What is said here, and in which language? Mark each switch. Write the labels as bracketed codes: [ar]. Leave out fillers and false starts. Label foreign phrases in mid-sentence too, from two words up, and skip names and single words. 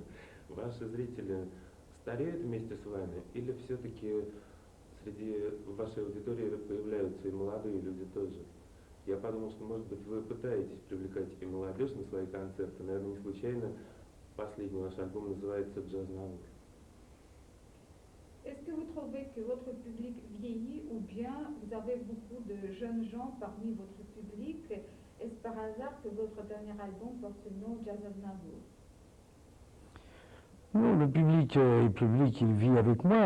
[ru] Ваши зрители стареют вместе с вами или все-таки среди вашей аудитории появляются и молодые люди тоже? Я подумал, что, может быть, вы пытаетесь привлекать и молодежь на свои концерты. Наверное, не случайно последний ваш альбом называется «Джаз Наук». [fr] Est-ce que vous trouvez que votre public vieillit ou bien vous avez beaucoup de jeunes gens parmi votre public? Est-ce par hasard que votre dernier album porte ce nom Jazz Aznavour? Non, le public, il vit avec moi.